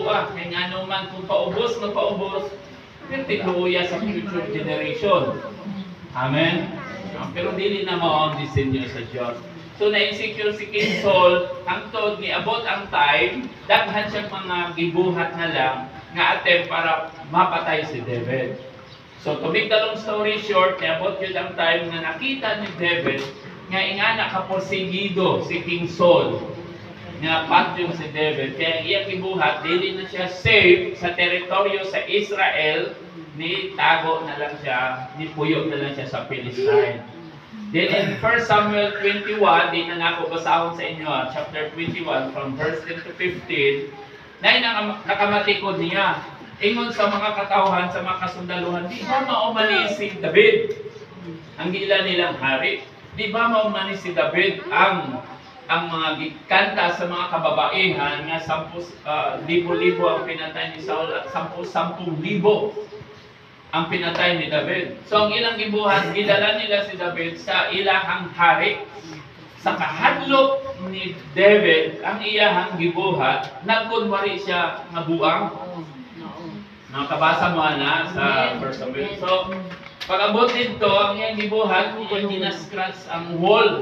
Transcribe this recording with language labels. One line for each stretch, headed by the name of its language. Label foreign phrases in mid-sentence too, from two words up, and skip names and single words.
Cebuano: Kaya nga naman kung paubos, pertikuya sa
English: future generation.
Cebuano: Amen? Pero dili na mao ang disenyo sa Diyos. So na-insecure si King Saul, hangtod ni abot ang time, daghan siyang mga gibuhat na lang nga attempt para mapatay si David.
English: So to make the long story short,
Cebuano: niabot yun ang time na nakita ni David nga ingana kaporsigido si King Saul nga patyong si David. Kaya iyang gibuhat, dili na siya safe sa teritoryo sa Israel, ni tago na lang siya, ni puyo na lang siya sa Philistine.
English: Then in 1 Samuel 21,
Cebuano: di na ako basahon sa inyo,
English: chapter 21, from verse 10 to 15,
Cebuano: na nakamatikod niya. Ingon sa mga katauhan, sa mga kasundaluhan, di ba maumalis si David? Ang gila nilang hari. Di ba maumalis si David ang mga kanta sa mga kababaihan nga 10,000 ang pinatay ni Saul at 10,000 ang pinatay ni David. So ang ilang gibuhat, gidala nila si David sa ilahang hari. Sa kahadlok ni David, ang iyahang gibuhat, nagkunwari siya nga buang. Nakabasa mo na sa 1 Samuel. So, pag-abot dito, ang iyang gibuhat, iyang ginascratch ang wall.